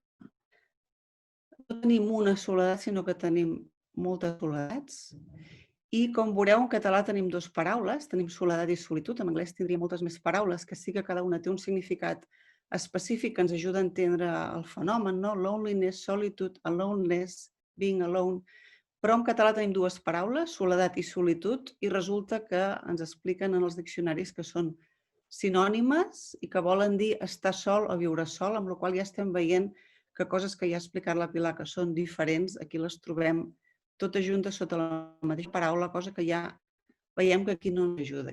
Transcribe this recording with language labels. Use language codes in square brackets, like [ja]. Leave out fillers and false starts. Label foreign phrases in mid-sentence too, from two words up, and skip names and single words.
[ca] No tenim una soledat, sinó que tenim moltes soledats. I com veureu, en català tenim 2 paraules, tenim soledat i solitud. En anglès tindria moltes més paraules, que sí que cada una té un significat específic que ens ajuda a entendre el fenomen, [en] loneliness, solitude, aloneness, being alone. [ca] Però en català tenim 2 paraules, soledat i solitud, i resulta que ens expliquen en els diccionaris que són sinònimes i que volen dir estar sol o viure sol, amb la qual cosa ja estem veient que coses que ja ha explicat la Pilar que són diferents, aquí les trobem totes juntes sota la mateixa paraula, cosa que ja veiem que aquí no ens ajuda.